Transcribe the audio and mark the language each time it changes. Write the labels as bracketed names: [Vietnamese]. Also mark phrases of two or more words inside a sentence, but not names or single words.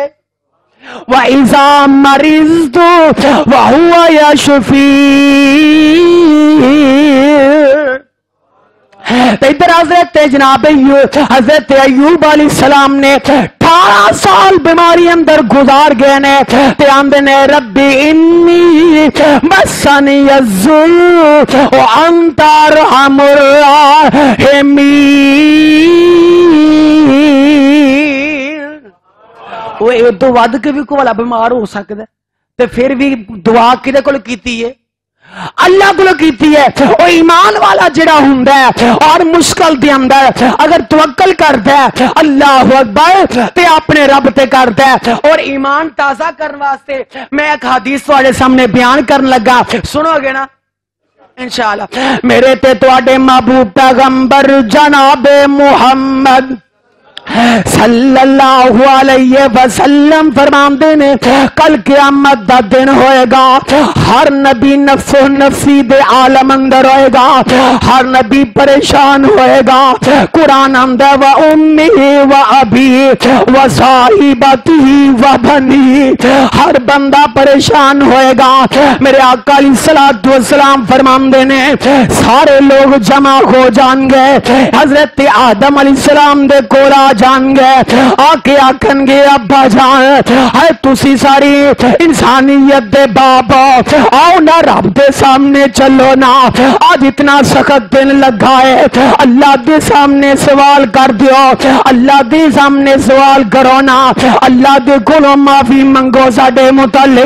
[Arabic] وإذا مرضت فهو يشفين. [Punjabi] ਇੱਧਰ ਹਜ਼ਰਤ ਅੱਯੂਬ ਅਲੈਹਿੱਸਲਾਮ ਨੇ 18 ਸਾਲ ਬੀਮਾਰੀ ਅੰਦਰ ਗੁਜ਼ਾਰ ਗਏ ਨੇ ਤੇ ਆਂਦੇ ਨੇ [Arabic] ربي إني مسني الضر وأنت أرحم الراحمين. [Punjabi] ਵੋ ਏ ਤੋ ਵਧ ਕੇ ਵੀ ਕੋਲਾ ਬੀਮਾਰ ਹੋ ਸਕਦਾ ਤੇ ਫਿਰ ਵੀ ਦੁਆ ਕਿਦੇ ਕੋਲ ਕੀਤੀ ਹੈ? ਅੱਲਾਹ ਕੋ ਕੀਤੀ ਹੈ। ਔਰ ਈਮਾਨ ਵਾਲਾ ਜਿਹੜਾ ਹੁੰਦਾ ਹੈ ਔਰ ਮੁਸ਼ਕਿਲ ਦੇ ਅੰਦਰ ਅਗਰ ਤਵੱਕਲ ਕਰਦਾ ਹੈ [Arabic] الله أكبر [Punjabi] ਤੇ ਆਪਣੇ ਰੱਬ ਤੇ ਕਰਦਾ ਹੈ। ਔਰ ਈਮਾਨ ਤਾਜ਼ਾ ਕਰਨੇ ਵਾਸਤੇ ਮੈਂ ਇਕ ਹਦੀਸ ਤੁਹਾਡੇ ਸਾਮ੍ਹਣੇ ਬਯਾਨ ਕਰਨ ਲੱਗਾ, ਸੁਣੋਗੇ ਨਾ ਇੰਸ਼ਾਅੱਲਾ। ਮੇਰੇ ਤੇ ਤੁਹਾਡੇ ਮਹਿਬੂਬ ਪੈਗ਼ੰਬਰ ਜਨਾਬ ਮੁਹੰਮਦ [Arabic] صلى الله عليه وسلم [Punjabi] ਫ਼ਰਮਾਤੇ ਨੇ ਕੱਲ੍ਹ ਕ਼ਯਾਮਤ ਦਾ ਦਿਨ ਹੋਏਗਾ, ਹਰ ਨਬੀ [Arabic] نفسي نفسي [Punjabi] ਦੇ ਆਲਮ ਅੰਦਰ ਹੋਏਗਾ, ਹਰ ਨਬੀ ਪਰੇਸ਼ਾਨ ਹੋਏਗਾ। ਕੁਰਾਨ ਅੰਦਰ [Arabic] وأمي وأبي وصاحبتي وبني, [Punjabi] ਹਰ ਬੰਦਾ ਪਰੇਸ਼ਾਨ ਹੋਏਗਾ। ਮੇਰੇ ਆਕਾ [Arabic] عليه الصلاة والسلام [Punjabi] ਫ਼ਰਮਾਤੇ ਨੇ ਸਾਰੇ ਲੋਕ ਜਮ੍ਹਾ ਹੋ ਜਾਣਗੇ, ਹਜ਼ਰਤ ਆਦਮ ਅਲੈਹਿੱਸਲਾਮ ਦੇ ਕੋਲਾ ਜਾਣਗੇ, ਆਕੇ ਆਖਣਗੇ ਅੱਬਾ ਜਾਨ ਹੈ ਤੁਸੀਂ ਸਾਰੀ ਇਨਸਾਨੀਅਤ ਦੇ ਬਾਬਾ ਆਓ ਨਾ ਰੱਬ ਦੇ ਸਾਮ੍ਹਣੇ ਚੱਲੋ ਨਾ, ਅੱਜ ਇਤਨਾ ਸਖ਼ਤ ਦਿਨ ਲੱਗਾ ਹੈ, ਅੱਲਾਹ ਦੇ ਸਾਮ੍ਹਣੇ ਸਵਾਲ ਕਰ ਦਿਓ, ਅੱਲਾਹ ਦੇ ਸਾਮ੍ਹਣੇ ਸਵਾਲ ਕਰੋ ਨਾ, ਅੱਲਾਹ ਦੇ ਕੋਲੋਂ ਮਾਫ਼ੀ ਮੰਗੋ ਸਾਡੇ ਮੁਤਾਲਿਕ।